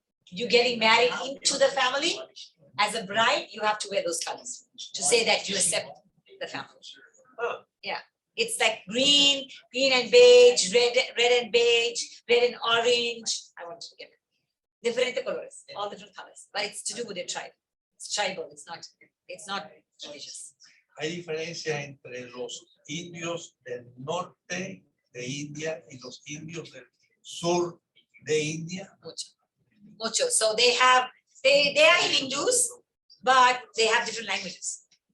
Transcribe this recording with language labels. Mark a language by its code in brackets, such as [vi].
[en] You're getting married into the family. As a bride, you have to wear those colors to say that you accept the family. Yeah, it's like green and beige, red and beige, red and orange. I want to get it. Different colors, all different colors, but it's to do with your tribe. It's tribal. It's not religious. [es] Hay diferencia entre los indios del norte de India y los indios del sur de India. Mucho. [en] So they are Hindus, but they have different languages.